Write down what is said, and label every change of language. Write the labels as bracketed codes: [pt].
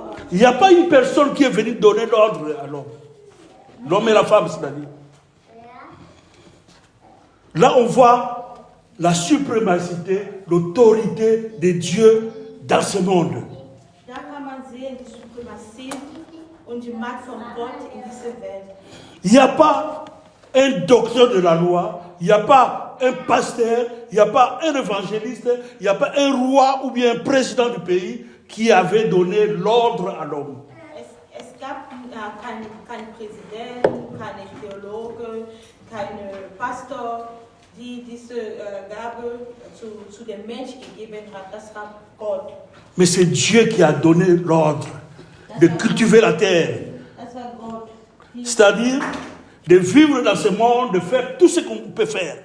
[fr] Il n'y a pas une personne qui est venue donner l'ordre à l'homme. L'homme et la femme, c'est-à-dire. Là, on voit la suprémacité, l'autorité de Dieu dans ce monde. [de] Da kann man sehen die Suprematie und die Macht von Gott in dieser Welt. [fr] Il n'y a pas un docteur de la loi, il n'y a pas un pasteur, il n'y a pas un évangéliste, il n'y a pas un roi ou bien un président du pays qui avait donné l'ordre à l'homme. [de] Es gab kein Präsident, keine Theologe, kein Pastor, die diese Gabe zu dem Menschen gegeben hat. Das war Gott. [fr] Mais c'est Dieu qui a donné l'ordre de cultiver la terre. [de] Das war Gott. [fr] C'est-à-dire de vivre dans ce monde, de faire tout ce qu'on peut faire.